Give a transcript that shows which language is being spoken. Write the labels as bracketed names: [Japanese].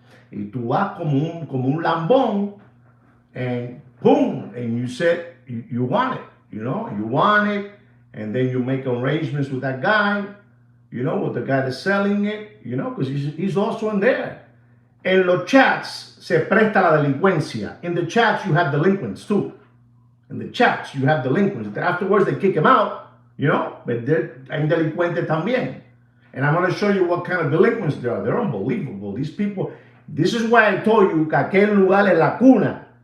[English] Y tú vas como un lambón, and boom, and you said you want it, you know, you want it, and then you make arrangements with that guy, you know, with the guy that's selling it, you know, because he's also in there. [Spanish] En los chats se presta la delincuencia. [English] In the chats, you have delinquents too. In the chats, you have delinquents. Afterwards, they kick them out, you know, but they're delincuentes también. And I'm going to show you what kind of delinquents they are. They're unbelievable. These people, this is why I told you que aquel lugar es la cuna.